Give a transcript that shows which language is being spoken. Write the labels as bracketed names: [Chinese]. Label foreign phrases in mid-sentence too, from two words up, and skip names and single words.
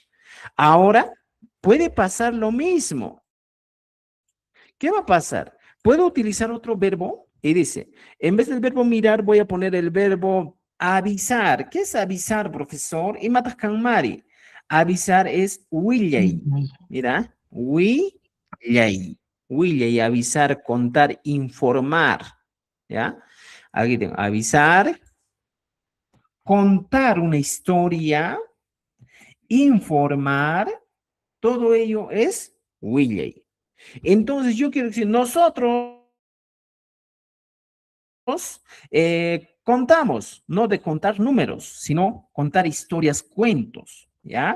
[Spanish] Ahora, puede pasar lo mismo. ¿Qué va a pasar? Puedo utilizar otro verbo y dice, en vez del verbo mirar, voy a poner el verbo avisar. ¿Qué es avisar, profesor? [Quechua] Y matascan mari. [Spanish] Avisar es willay. [Quechua] Mira, willay. Willay, [Spanish] avisar, contar, informar. ¿Ya? Aquí tengo, avisar, contar una historia, informar, todo ello es willay. Entonces yo quiero decir, nosotros contamos, no de contar números, sino contar historias, cuentos, ¿ya?